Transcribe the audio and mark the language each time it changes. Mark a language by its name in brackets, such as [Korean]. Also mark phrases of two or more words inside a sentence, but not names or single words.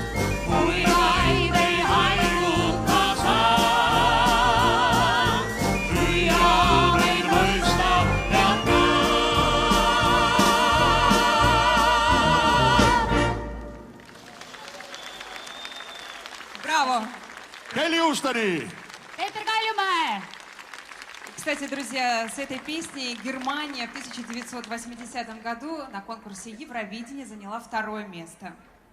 [Estonian] Kui vaid ei haiguta saa, püüa meid mõista ja ka. [Russian] Браво! [Estonian] Kelly Ustani! Peeter Kaljumäe! [Russian] Кстати, друзья, с этой песней Германия в 1980 году на конкурсе Евровидения заняла 2-е место.